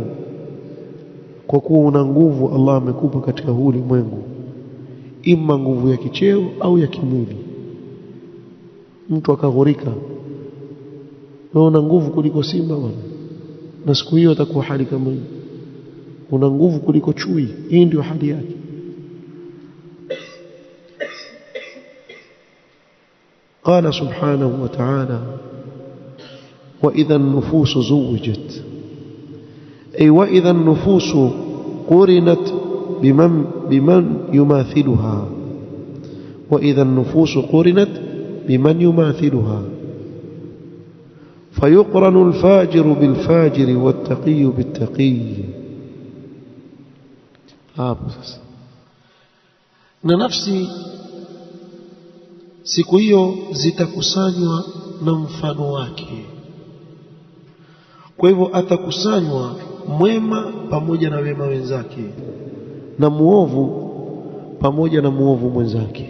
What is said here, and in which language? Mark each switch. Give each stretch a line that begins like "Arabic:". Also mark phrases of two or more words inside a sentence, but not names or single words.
Swahili: Kwa kuwa una nguvu Allah amekupa katika huu ulimwengu, ima nguvu ya kicheo au ya kimwili. Mtu akaghurika, wewe una nguvu kuliko simba bwana, na siku hiyo atakuwa hali kama hii, una nguvu kuliko chui. Hii ndio hali yake.
Arabic: قال سبحانه وتعالى وإذا النفوس زوجت، أي وإذا النفوس قرنت بمن يماثلها، وإذا النفوس قرنت بمن يماثلها، فيقرن الفاجر بالفاجر والتقي بالتقي.
Swahili: na nafsi siku hiyo zitakusanywa na mfano wake. Kwa hivyo atakusanywa mwema pamoja na wema wenzake, na muovu pamoja na muovu mwenzake.